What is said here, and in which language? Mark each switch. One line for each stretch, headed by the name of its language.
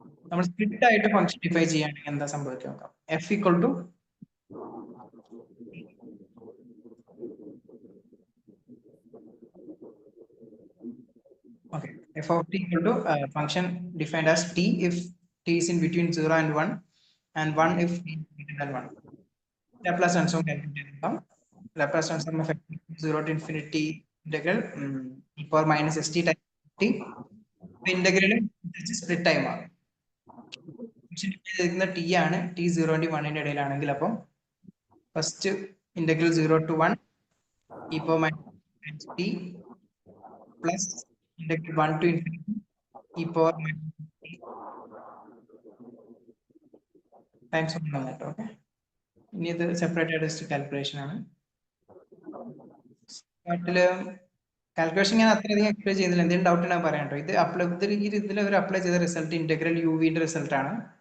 Malayalam: നമ്മൾ സ്പ്ലിറ്റ് ആയിട്ട് function define ചെയ്യുകയാണെങ്കിൽ എന്താ സംഭവിക്കുക നോക്കാം.
English: F equal to okay, f of t equal to function defined as t if t is in between 0 and 1 and 1 if t is greater than 1. Laplace transform calculate. Laplace transform of 0 to infinity integral e power minus st times t. Integral split time ആണ്.
Malayalam: t ആണ്, t 0 and 1 ഇടയിലാണെങ്കിൽ അപ്പം first integral
English: 0 to 1 e power minus t
Malayalam: plus
English: integral 1 to infinity e power minus t times 1
Malayalam: വന്നിട്ട്. Okay, ഇനി ഇത് separate ആയിട്ട് calculation ആണ്. നാട്ടില് calculation ഞാൻ അത്രയധികം എക്സ്പ്ലെയിൻ ചെയ്യുന്നില്ല. എന്തെങ്കിലും ഡൗട്ട് ഉണ്ടെങ്കിൽ പറയാം കേട്ടോ. ഇത് അപ്ലൈ ഇതിൽ അവർ അപ്ലൈ ചെയ്ത റിസൾട്ട് ഇന്റഗ്രൽ യു വിന്റെ റിസൾട്ട് ആണ്.